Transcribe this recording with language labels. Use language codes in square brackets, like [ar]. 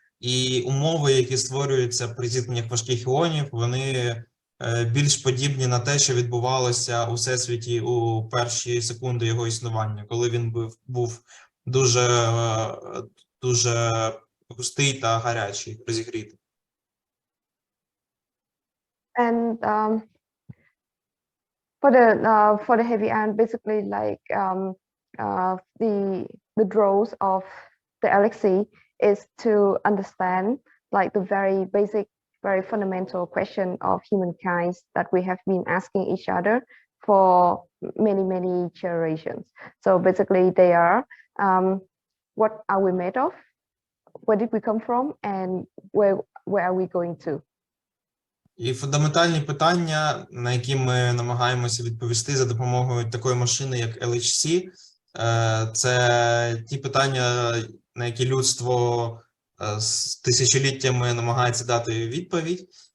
[uk] І умови, які створюються при зіткненнях важких іонів, вони більш подібні на те, що відбувалося у всесвіті у перші секунди його існування, коли він був дуже густий та гарячий, розігрітий. [en] And for the heavy ion, basically like the draws of the LHC is to understand like the very basic, very fundamental question of humankind that we have been asking each other for many generations. So basically they are, what are we made of? where did we come from and where are we going to. [uk] І фундаментальні питання, на які ми намагаємося відповісти за допомогою такої машини, як LHC, це ті питання, на які людство з тисячоліттями намагається дати відповідь.